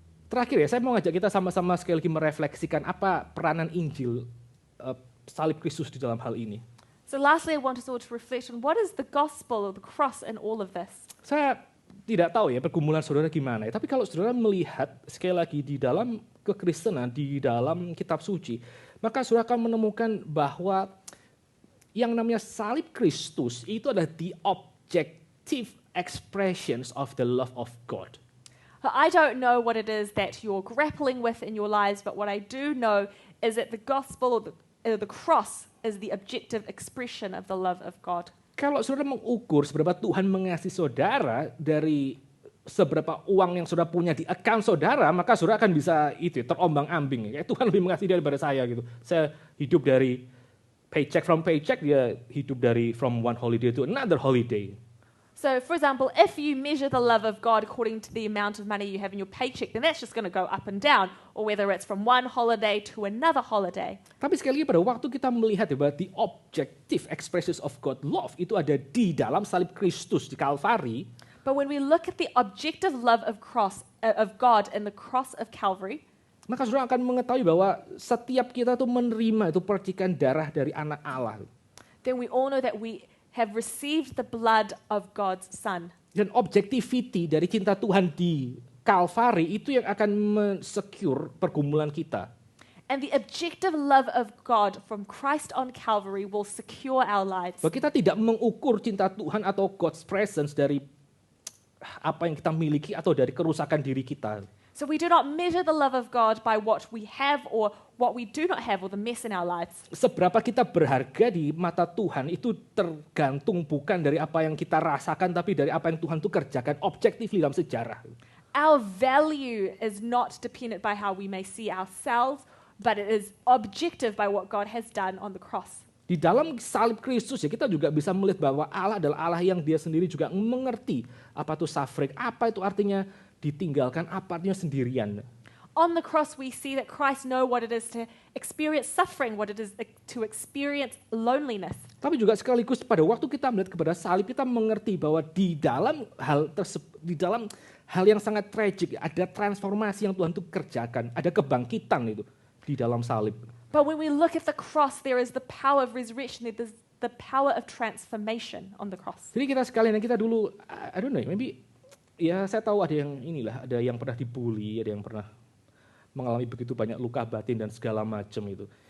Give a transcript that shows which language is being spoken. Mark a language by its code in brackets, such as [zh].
[id] Terakhir ya, saya mau ngajak kita sama-sama sekali lagi merefleksikan apa peranan Injil salib Kristus di dalam hal ini. [en] So lastly, I want us all to reflect on what is the gospel or the cross in all of this. [id] Saya tidak tahu ya pergumulan saudara gimana ya, tapi kalau saudara melihat sekali lagi di dalam kekristenan, di dalam kitab suci, maka saudara akan menemukan bahwa yang namanya salib Kristus itu adalah [en] the objective expressions of the love of God. I don't know what it is that you're grappling with in your lives, but what I do know is that the gospel or the cross is the objective expression of the love of God. [id] Kalau saudara mengukur seberapa Tuhan mengasihi saudara dari seberapa uang yang saudara punya di account saudara, maka saudara akan bisa terombang-ambing. Kayak Tuhan lebih mengasihi daripada saya gitu. Saya hidup dari [en] paycheck from paycheck, [id] dia hidup dari [en] from one holiday to another holiday. So, for example, if you measure the love of God according to the amount of money you have in your paycheck, then that's just going to go up and down, or whether it's from one holiday to another holiday. [id] Tapi sekali lagi pada waktu kita melihat bahwa [en] the objective expressions of God love [id] itu ada di dalam salib Kristus di Kalvari. [en] But when we look at the objective love of God in the cross of Calvary, [id] maka saudara akan mengetahui bahwa setiap kita tuh menerima itu percikan darah dari anak Allah. [en] then we all know that we have received the blood of God's Son. [id] Dan objectivity dari cinta Tuhan di Kalvari itu yang akan men-secure pergumulan kita. [en] And the objective love of God from Christ on Calvary will secure our lives. [id] Bahwa kita tidak mengukur cinta Tuhan atau [en] God's presence [id] dari apa yang kita miliki atau dari kerusakan diri kita. [en] So we do not measure the love of God by what we have or what we do not have or the mess in our lives. [id] Seberapa kita berharga di mata Tuhan itu tergantung bukan dari apa yang kita rasakan, tapi dari apa yang Tuhan tuh kerjakan objektif dalam sejarah. [en] Our value is not dependent by how we may see ourselves, but it is objective by what God has done on the cross. [id] Di dalam salib Kristus ya kita juga bisa melihat bahwa Allah adalah Allah yang dia sendiri juga mengerti apa itu suffering, apa itu artinya ditinggalkan, apa artinya sendirian. [en] On the cross we see that Christ know what it is to experience suffering, what it is to experience loneliness. [id] Tapi juga sekaligus pada waktu kita melihat kepada salib kita mengerti bahwa di dalam hal yang sangat tragik ada transformasi yang Tuhan tuh kerjakan, ada kebangkitan itu di dalam salib. [en] But when we look at the cross, there is the power of resurrection, there's the power of transformation on the cross. [id] Jadi kita sekalian kita dulu, [en] I don't know, [id] maybe ya saya tahu ada yang pernah dibully, ada yang pernah mengalami begitu banyak luka batin dan segala macam itu.